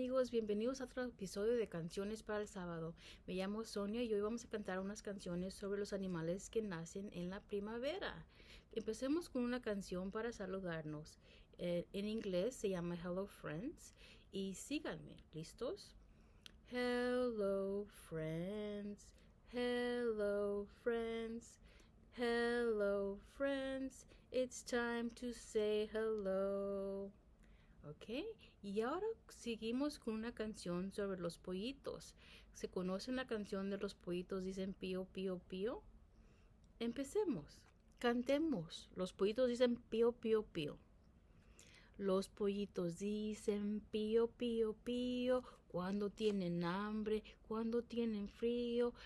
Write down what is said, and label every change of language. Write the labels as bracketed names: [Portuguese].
[Spanish] bienvenidos a otro episodio de Canciones para el Sábado. Me llamo Sonia y hoy vamos a cantar unas canciones sobre los animales que nacen en la primavera. Empecemos con una canción para saludarnos. En inglés se llama Hello Friends y síganme. ¿Listos? [English] Hello Friends, hello friends, hello friends, it's time to say hello. [Spanish] Ok, y ahora seguimos con una canción sobre los pollitos. ¿Se conocen la canción de los pollitos? Dicen pío, pío, pío. Empecemos, cantemos. Los pollitos dicen pío, pío, pío. Los pollitos dicen pío, pío, pío, cuando tienen hambre, cuando tienen frío.